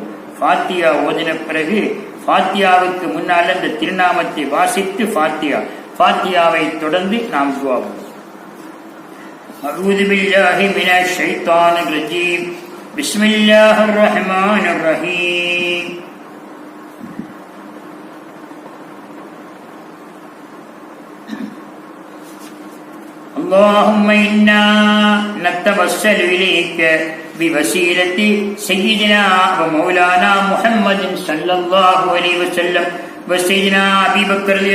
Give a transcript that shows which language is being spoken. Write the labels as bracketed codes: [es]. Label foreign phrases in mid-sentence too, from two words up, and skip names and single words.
[ta] ஃபாத்திஹா ஓதின பிறகு ஃபாத்தியாவுக்கு முன்னால் அந்த திருநாமத்தை வாசித்து ஃபாத்தியாவை தொடர்ந்து நாம் துஆவோம். [ar] أعوذ بالله من الشيطان الرجيم. بسم الله الرحمن الرحيم. اللهم إنا نتوسل إليك بوسيلة سيدنا ومولانا محمد صلى الله عليه وسلم وسيدنا أبي بكر رضي